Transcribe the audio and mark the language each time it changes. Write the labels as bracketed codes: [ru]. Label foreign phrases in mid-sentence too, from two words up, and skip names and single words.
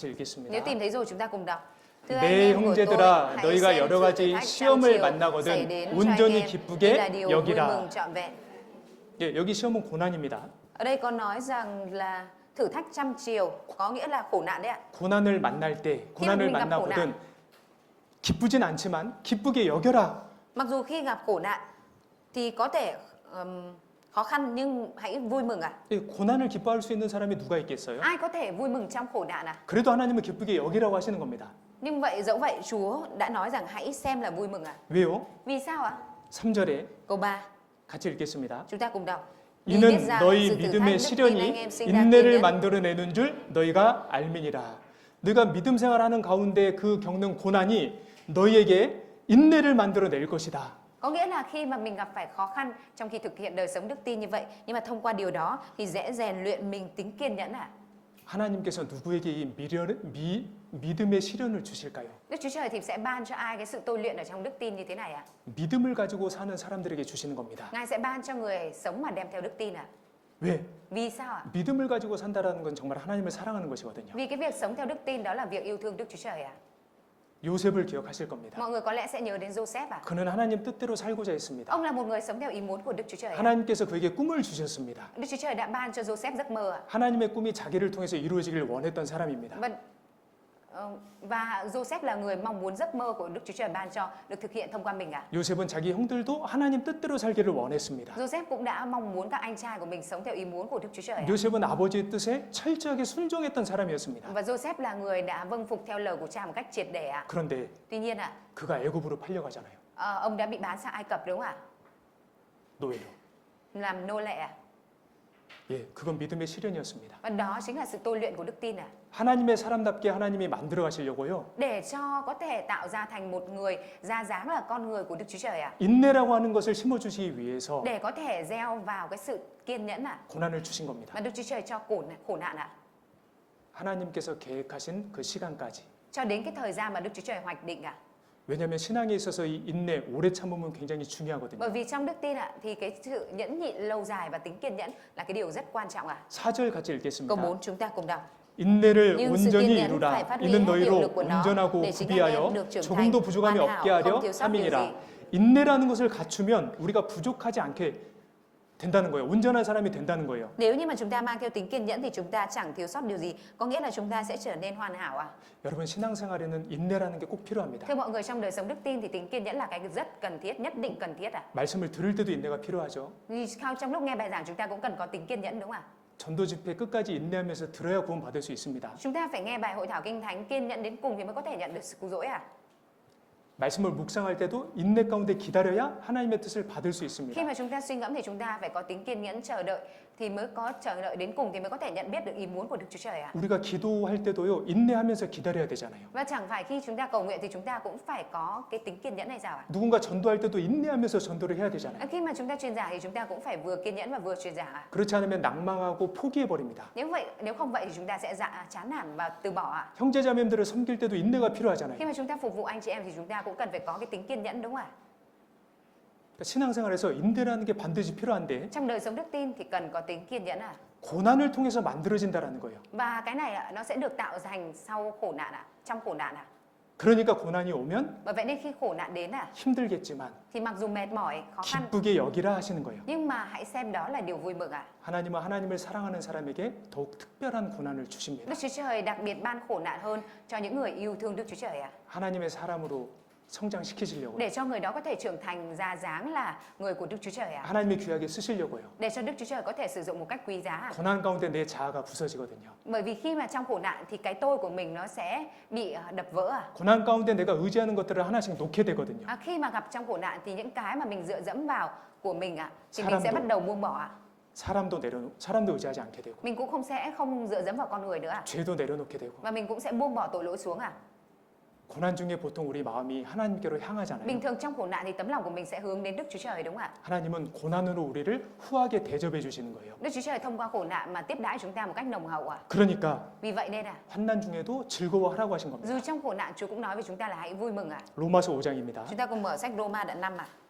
[vi] Nếu [ko] 읽겠습니다. [vi] tìm thấy rồi chúng ta cùng đọc. Thưa anh [ko] 내 [vi] em của tôi, [ko] 형제들아, [vi] hãy [ko] 너희가 [vi] xem [ko] 여러 [vi] sự [ko] 가지 [vi] thử thách trong [ko] 시험을 [vi] chiều xảy [ko] 만나거든 [vi] đến cho anh [ko] 온전히 [vi] em. Đây là [ko] 기쁘게 [vi] điều vui [ko] 여기라. [vi] mừng trọn vẹn. [ko] 예, 여기 시험은 고난입니다. [vi] Ở đây có nói rằng là thử thách trăm chiều, có nghĩa là khổ nạn đấy ạ. [ko] 고난을 만날 때, 고난을 [vi] mình gặp khổ [ko] 만나거든 기쁘진 않지만 기쁘게 여겨라. [vi] Mặc dù khi gặp khổ nạn thì có thể khó khăn nhưng hãy vui mừng ạ. [ko] 예, 고난을 기뻐할 수 있는 사람이 누가 있겠어요? [vi] Ai có thể vui mừng trong khổ nạn à? [ko] 그래도 하나님은 기쁘게 여기라고 하시는 겁니다. [vi] Nhưng vậy dẫu vậy Chúa đã nói rằng hãy xem là vui mừng ạ. [ko] 왜요? [vi] Vì sao ạ? [ko] 3절에 [vi] Câu 3, [ko] 같이 읽겠습니다. [vi] chúng ta cùng đọc. Vì biết [ko] 이는 [vi] rằng [ko] 너희 [vi] sự thử thách [ko] 믿음의 [vi] đức tin anh [ko] 시련이 [vi] em sinh ra kiên [ko] 인내를 [vi] nhẫn. [ko] 만들어내는 줄 너희가 알미니라. 너희가 믿음 생활하는 가운데 그 겪는 고난이 너희에게 인내를 만들어낼 것이다. [vi] Có nghĩa là khi mà mình gặp phải khó khăn trong khi thực hiện đời sống đức tin như vậy, nhưng mà thông qua điều đó thì sẽ rèn luyện mình tính kiên nhẫn ạ. [ko] 하나님께서 누구에게 이 믿음의 시련을 주실까요? [vi] Đức Chúa Trời thì sẽ ban cho ai cái sự tôi luyện ở trong đức tin như thế này ạ? [ko] 믿음을 가지고 사는 사람들에게 주시는 겁니다. [vi] Ngài sẽ ban cho người sống mà đem theo đức tin ạ. [ko] 왜? [vi] Vì sao ạ? [ko] 믿음을 가지고 산다라는 건 정말 하나님을 사랑하는 것이거든요. [vi] Vì cái việc sống theo đức tin đó là việc yêu thương Đức Chúa Trời ạ. [ko] 요셉을 기억하실 겁니다. [vi] Mọi người có lẽ sẽ nhớ đến Joseph ạ. [ko] 그는 하나님 뜻대로 살고자 했습니다. [vi] Ông là một người sống theo ý muốn của Đức Chúa Trời ạ. [ko] 하나님께서 그에게 꿈을 주셨습니다. [vi] Đức Chúa Trời đã ban cho Joseph giấc mơ ạ. [ko] 하나님의 꿈이 자기를 통해서 이루어지길 원했던 사람입니다. [vi] Và Joseph là người mong muốn giấc mơ của Đức Chúa Trời ban cho được thực hiện thông qua mình ạ. [ko] 요셉은 자기 형들도 하나님 뜻대로 살기를 원했습니다. [vi] Joseph cũng đã mong muốn các anh trai của mình sống theo ý muốn của Đức Chúa Trời ạ. [ko] 요셉은 아버지의 뜻에 철저하게 순종했던 사람이었습니다. [vi] Và Joseph là người đã vâng phục theo lời của cha một cách triệt để ạ. [ko] 그런데 [vi] Tuy nhiên ạ, [ko] 그가 애굽으로 팔려가잖아요. [vi] ông đã bị bán sang Ai Cập đúng không ạ? [ko] 노예로. [vi] Làm nô lệ ạ. [ko] 예, 그건 믿음의 시련이었습니다. [vi] Và đó chính là sự tôi luyện của đức tin ạ. [ko] 하나님의 사람답게 하나님이 만들어 가시려고요. [vi] Để cho có thể tạo ra thành một người ra dáng là con người của Đức Chúa Trời ạ. [ko] 인내라고 하는 것을 심어 주시기 위해서 [vi] Để có thể gieo vào cái sự kiên nhẫn ạ. [ko] 고난을 주신 겁니다. [vi] Mà Đức Chúa Trời cho khổ nạn ạ. [ko] 하나님께서 계획하신 그 시간까지. [vi] Cho đến cái thời gian mà Đức Chúa Trời hoạch định ạ. [ko] 왜냐하면 신앙에 있어서 이 인내, 오래 참음은 굉장히 [vi] Bởi [ko] 중요하거든요. [vi] vì trong đức tin ạ thì cái sự nhẫn nhịn lâu dài và tính kiên nhẫn là cái điều rất quan trọng ạ. [ko] 4절 같이 [vi] Câu [ko] 읽겠습니다. [vi] 4 chúng ta cùng đọc. [ko] 인내를 [vi] Nhưng sự kiên [ko] 온전히 [vi] nhẫn phải [ko] 이루라. [vi] phát huy [ko] 이는 [vi] hết hiệu [ko] 너희로 [vi] lực của nó [ko] 온전하고 [vi] để chính anh em [ko] 구비하여 [vi] được trưởng thành, [ko] 조금도 부족함이 [vi] hoàn hảo, [ko] 없게 하려 [vi] không thiếu sót điều gì. [ko] 함이니라. 인내라는 것을 갖추면 우리가 부족하지 않게 된다는 거예요. 온전한 사람이 된다는 거예요. [vi] Nếu như mà chúng ta mang theo tính kiên nhẫn thì chúng ta chẳng thiếu sót điều gì, có nghĩa là chúng ta sẽ trở nên hoàn hảo ạ. [ko] 여러분 신앙생활에는 인내라는 게 꼭 필요합니다. [vi] Thưa mọi người, trong đời sống đức tin thì tính kiên nhẫn là cái rất cần thiết, nhất định cần thiết ạ. [ko] 말씀을 들을 때도 인내가 필요하죠. [vi] Vì trong lúc nghe bài giảng chúng ta cũng cần có tính kiên nhẫn đúng không ạ? [ko] 전도 집회 끝까지 인내하면서 들어야 구원 받을 수 있습니다. [vi] Chúng ta phải nghe bài hội thảo kinh thánh kiên nhẫn đến cùng thì mới có thể nhận được sự cứu rỗi ạ. [ko] 말씀을 묵상할 때도 인내 가운데 기다려야 하나님의 뜻을 받을 수 [vi] Khi [ko] 있습니다. [vi] mà chúng ta suy ngẫm thì chúng ta phải có tính kiên nhẫn chờ đợi thì mới có chờ đợi đến cùng thì mới có thể nhận biết được ý muốn của Đức Chúa Trời ạ. [ko] 우리가 기도할 때도요. 인내하면서 기다려야 되잖아요. [vi] Và chẳng phải khi chúng ta cầu nguyện thì chúng ta cũng phải có cái tính kiên nhẫn này sao ạ? [ko] 누군가 전도할 때도 인내하면서 전도를 해야 되잖아요. [vi] Khi mà chúng ta truyền giảng thì chúng ta cũng phải vừa kiên nhẫn và vừa truyền giảng ạ. [ko] 그렇지 않으면 낭망하고 포기해 버립니다. [vi] Nếu không vậy thì chúng ta sẽ chán nản và từ bỏ ạ. [ko] 형제자매들을 섬길 때도 인내가 필요하잖아요. [vi] Khi mà chúng ta phục vụ anh chị em thì chúng ta cũng cần phải có cái tính kiên nhẫn đúng không ạ? [ko] 그러니까 신앙생활에서 인내라는 게 반드시 필요한데 [vi] Trong đời sống đức tin thì cần có tính kiên nhẫn ạ. [ko] 고난을 통해서 만들어진다라는 거예요. [vi] Và cái này ạ, nó sẽ được tạo thành sau khổ nạn ạ, trong khổ nạn ạ. [ko] 그러니까 고난이 오면 [vi] Bởi vậy nên khi khổ nạn đến ạ, [ko] 힘들겠지만 [vi] thì mặc dù mệt mỏi, khó khăn, [ko] 기쁘게 여기라 하시는 거예요. [vi] nhưng mà hãy xem đó là điều vui mừng ạ. [ko] 하나님은 하나님을 사랑하는 사람에게 더욱 특별한 고난을 주십니다. [vi] Đức Chúa Trời đặc biệt ban khổ nạn hơn cho những người yêu thương Đức Chúa Trời ạ. [ko] 하나님의 사람으로 성장시키시려고요. [vi] Để cho người đó có thể trưởng thành ra dáng là người của Đức Chúa Trời ạ. [ko] 하나님의 귀하게 쓰시려고요. [vi] Để cho Đức Chúa Trời có thể sử dụng một cách quý giá. [ko] 고난 가운데 내 자아가 부서지거든요. [vi] Bởi vì khi mà trong khổ nạn thì cái tôi của mình nó sẽ bị đập vỡ ạ. [ko] 고난 가운데 내가 의지하는 것들을 하나씩 놓게 되거든요. [vi] Khi mà gặp trong khổ nạn thì những cái mà mình dựa dẫm vào của mình ạ thì mình sẽ [ko] 사람도- [vi] bắt đầu buông bỏ ạ. [ko] 사람도 의지하지 않게 되고 [vi] Mình cũng không dựa dẫm vào con người nữa ạ. [ko] 죄도 내려놓게 되고 [vi] Và mình cũng sẽ buông bỏ tội lỗi xuống ạ. [ko] 고난 중에 보통 우리 마음이 하나님께로 향하잖아요. [vi] Bình thường trong khổ nạn thì tấm lòng của mình sẽ hướng đến Đức Chúa Trời đúng không ạ? [ko] 하나님은 고난으로 우리를 후하게 대접해 주시는 거예요. [vi] Đức Chúa Trời thông qua khổ nạn mà tiếp đãi chúng ta một cách nồng hậu ạ. [ko] 그러니까 [vi] Vì vậy nên [ko] 환난 중에도 즐거워하라고 하신 겁니다. [vi] dù trong khổ nạn Chúa cũng nói với chúng ta là hãy vui mừng ạ. [ko] 로마서 5장입니다. [vi] Chúng ta cùng mở sách Roma đoạn 5 ạ.